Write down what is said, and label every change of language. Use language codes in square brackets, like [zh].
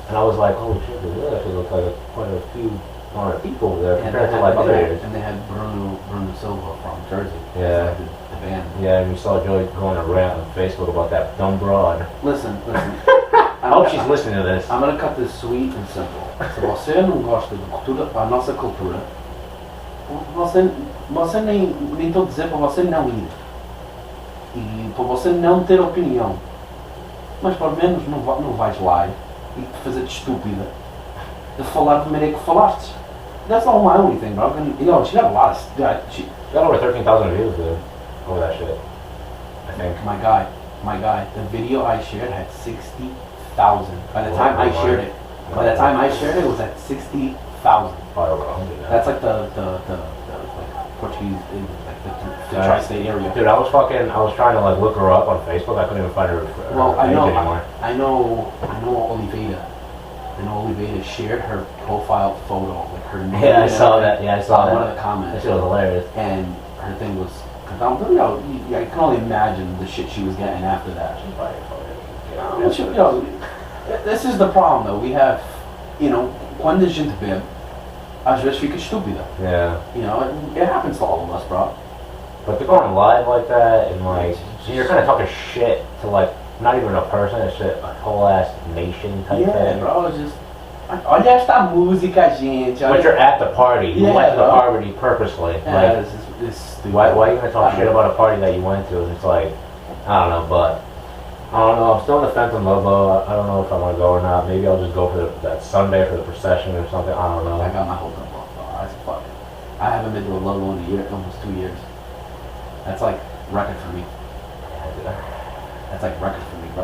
[en] and I was like, holy shit, this actually looks like quite a few more people there compared to like other years. And they had Bruno Silva from Jersey. Yeah. Like the band. Yeah, and we saw Joey going a rant on Facebook about that dumb broad. Listen. I hope she's listening to this. I'm gonna cut this sweet and simple. [pt] Se você não gosta da cultura, a nossa cultura, você nem tô dizendo para você não ir. E para você não ter opinião. Mas pelo menos não vais lá e te fazer de estúpida de falar da maneira que falaste. [en] That's not my only thing, bro. You know, she got a lot of... She got over 13,000 views, dude, over that shit. I think. My guy, the video I shared had 60,000. By the time I shared it, it was at 60,000. Probably over 100 now. That's like the like Portuguese, like the tri-state area. Dude, I was trying to like look her up on Facebook. I couldn't even find her Well, page anymore. I know Oliveira. I know Oliveira shared her profile photo, like her name. Yeah, I saw that. Yeah, I saw that. One of the comments. That shit was hilarious. And her thing was, you know, I can only imagine the shit she was getting after that. She's probably You know, this is the problem though. We have, you know, [pt] quando a gente bebe, às vezes fica estúpida. [en] Yeah. You know, it happens to all of us, bro. But to go on live like that and like, so you're kind of talking shit to like, not even a person, it's a whole ass nation type thing. Bro, it's just, [pt] olha esta música, gente. [en] But you're at the party. You went to the bro. party purposely. Yeah, Like, it's stupid. why are you gonna talk shit about a party that you went to? And it's like, I don't know, but I don't know. I'm still on the fence on Ludlow. I don't know if I want to go or not. Maybe I'll just go for that Sunday for the procession or something. I don't know. I got my hopes up off. I said, fuck it. I haven't been to a Ludlow in a year, almost 2 years. That's like record for me. That's like record for me, bro.